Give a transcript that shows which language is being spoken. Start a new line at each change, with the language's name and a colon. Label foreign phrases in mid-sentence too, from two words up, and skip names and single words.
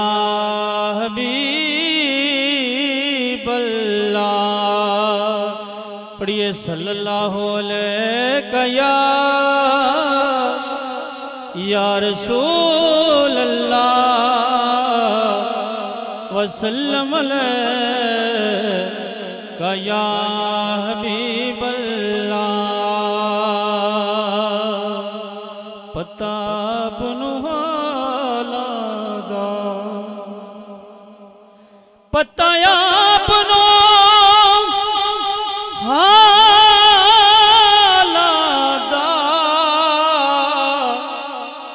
Arabic: حبيب الله, पढ़िए صلى الله عليك يا رسول الله وسلم عليك يا حبيب الله.
Punjabi: ਪਤਾ ਅਪਣਾਂ ਹਾਲਾਂ ਦਾ, ਪਤਾ ਅਪਣਾਂ ਹਾਲਾਂ ਦਾ,